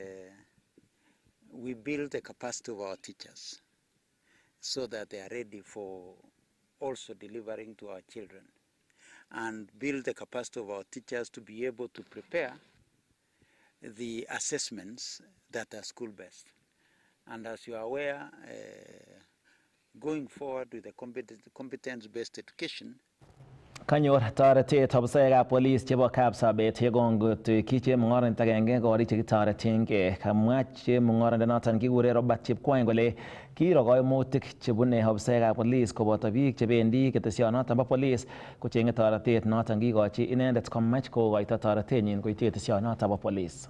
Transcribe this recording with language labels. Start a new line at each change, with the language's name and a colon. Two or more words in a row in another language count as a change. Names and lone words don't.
English: we build the capacity of our teachers so that they are ready for also delivering to our children, and build the capacity of our teachers to be able to prepare the assessments that are school-based. And as you are aware, going forward with the competence-based education,
Kalenjin: Kanyor toretet ofisayekab police chebo Kapsabet yekongot kichemung'oroindet agenge korik chekitoretengei. Kamwa chemung'oroindonoton kikure Robert Chepkwony kole kiiro koimutik chebune ofisayekab police koboto biik chebendi ketesionoton bo police kocheng'e toretet noton kikochi inendet komach kokoito toretenyin koityi ketesionoton bo police.